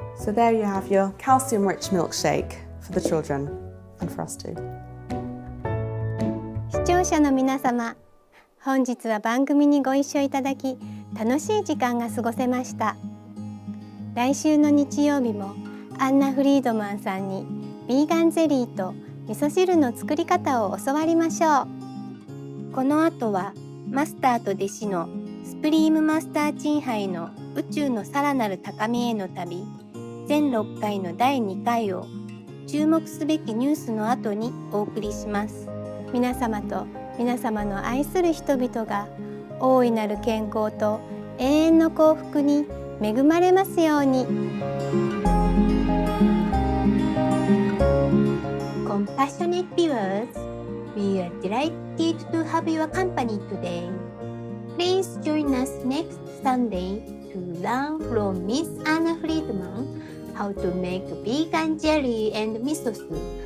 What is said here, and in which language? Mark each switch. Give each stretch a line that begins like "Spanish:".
English: So there you have your calcium-rich milkshake for the children and for us too.
Japanese: 視聴者の皆様、本日は番組にご一緒いただき楽しい時間が過ごせました。来週の日曜日もアンナ・フリードマンさんにビーガンゼリーと味噌汁の作り方を教わりましょう。この後はマスターと弟子のスプリームマスターチンハイの宇宙のさらなる高みへの旅全6回の第2回を注目すべきニュースの後にお送りします。皆様と皆様の愛する人々が大いなる健康と永遠の幸福に恵まれますように。
English: Compassionate viewers, we are delighted to have your company today. Please join us next Sunday to learn from Miss Anna Friedman how to make vegan jelly and miso soup.